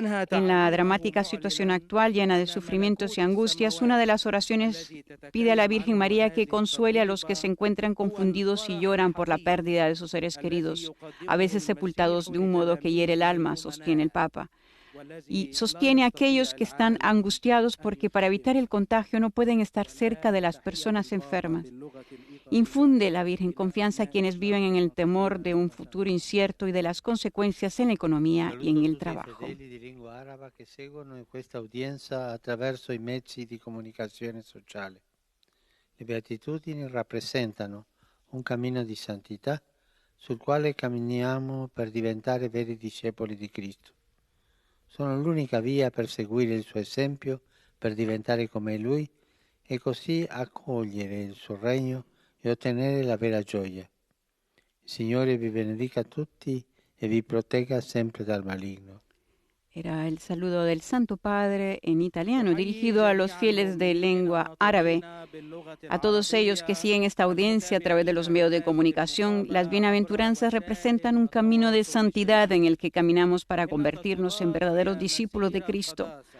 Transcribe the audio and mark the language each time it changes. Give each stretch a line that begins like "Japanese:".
Spanish: En la dramática situación actual, llena de sufrimientos y angustias, una de las oraciones pide a la Virgen María que consuele a los que se encuentran confundidos y lloran por la pérdida de sus seres queridos, a veces sepultados de un modo que hiere el alma, sostiene el Papa. Y sostiene a aquellos que están angustiados porque para evitar el contagio no pueden estar cerca de las personas enfermas. Infunde la Virgen confianza a quienes viven en el temor de un futuro incierto y de las consecuencias en la economía y en el trabajo.
Italian: Di lingua araba che seguono in questa udienza attraverso i mezzi di comunicazione sociale. Le beatitudini rappresentano un cammino di santità sul quale camminiamo per diventare veri discepoli di Cristo. Sono l'unica via per seguire il suo esempio, per diventare come Lui e così accogliere il suo regno e ottenere la vera gioia. Il Signore vi benedica tutti e vi protegga sempre dal maligno.
Spanish: Era el saludo del Santo Padre en italiano, dirigido a los fieles de lengua árabe. A todos ellos que siguen esta audiencia a través de los medios de comunicación, las bienaventuranzas representan un camino de santidad en el que caminamos para convertirnos en verdaderos discípulos de Cristo.